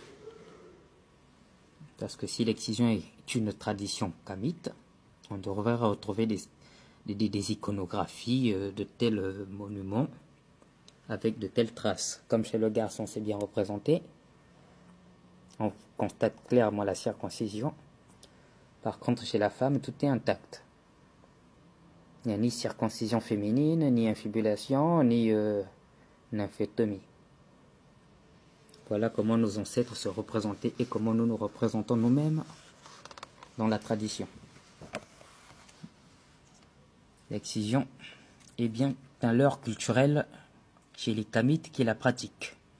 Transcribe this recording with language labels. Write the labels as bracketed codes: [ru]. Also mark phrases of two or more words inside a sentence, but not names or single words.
[fr] Parce que si l'excision est une tradition kamite, on devrait retrouver des iconographies de tels monuments avec de telles traces. Comme chez le garçon c'est bien représenté, on constate clairement la circoncision. Par contre chez la femme tout est intact. Il n'y a ni circoncision féminine, ni infibulation, ni nymphétomie. Voilà comment nos ancêtres se représentaient et comment nous nous représentons nous-mêmes dans la tradition. L'excision est bien un leurre culturel chez les Kamites qui la pratiquent.